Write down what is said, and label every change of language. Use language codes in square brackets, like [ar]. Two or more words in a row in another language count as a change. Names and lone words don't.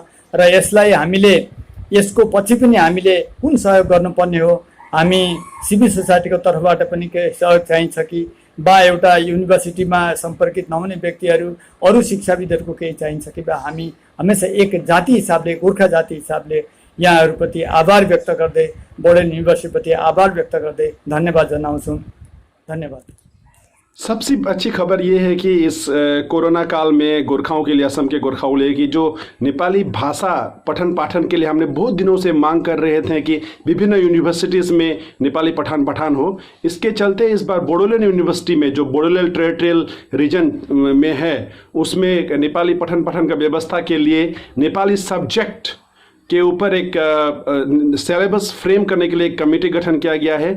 [ne] र यसलाई हामीले, यसको पछि पनि हामीले कुन सहयोग गर्नुपर्ने हो, हामी सिभिल सोसाइटीको तर्फबाट पनि केही सहयोग चाहिन्छ कि बा एउटा युनिभर्सिटीमा सम्पर्कित नहुने व्यक्तिहरू, अरू शिक्षाविदहरूको केही चाहिन्छ कि बा हामी हमेसा एक जाति हिसाबले, गोर्खा जाति हिसाबले यहाँहरूप्रति आभार व्यक्त गर्दै, बोडोलैंड युनिभर्सिटीप्रति आभार व्यक्त गर्दै धन्यवाद जनाउँछौँ। धन्यवाद। [hi] सबसे अच्छी खबर ये है कि इस कोरोना काल में गोरखाओं के लिए, असम के गोरखाओं के लिए, कि जो नेपाली भाषा पठन पाठन के लिए हमने बहुत दिनों से मांग कर रहे थे कि विभिन्न यूनिवर्सिटीज़ में नेपाली पठन पाठन हो, इसके चलते इस बार बोडोलैंड यूनिवर्सिटी में, जो बोडोलैंड टेरिटोरियल रीजन में है, उसमें नेपाली पठन पाठन का व्यवस्था के लिए नेपाली सब्जेक्ट के ऊपर एक सिलेबस फ्रेम करने के लिए एक कमेटी गठन किया गया है।